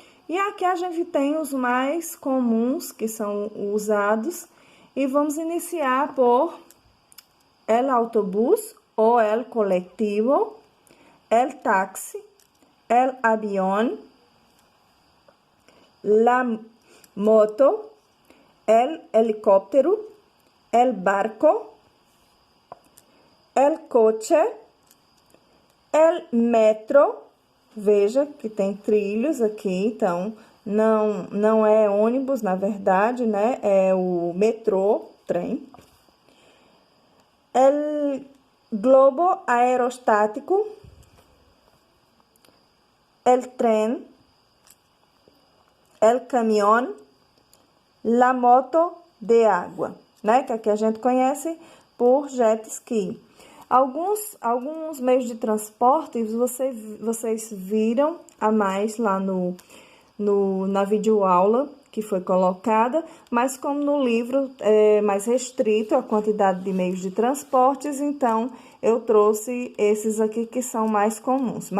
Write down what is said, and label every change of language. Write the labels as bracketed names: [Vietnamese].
[Portuguese] E aqui a gente tem os mais comuns que são usados e vamos iniciar por [Spanish] el autobús ou el colectivo, el taxi, el avión, la moto, el helicóptero, el barco, el coche, el metro. [Portuguese] Veja que tem trilhos aqui, então não é ônibus, na verdade, né? É o metrô, trem. [Spanish] El globo aerostático, el tren, el camión, la moto de água, né? [Portuguese] Que aqui a gente conhece por jet ski. Alguns meios de transporte vocês viram a mais lá na videoaula que foi colocada, mas como no livro é mais restrito a quantidade de meios de transportes, então eu trouxe esses aqui que são mais comuns.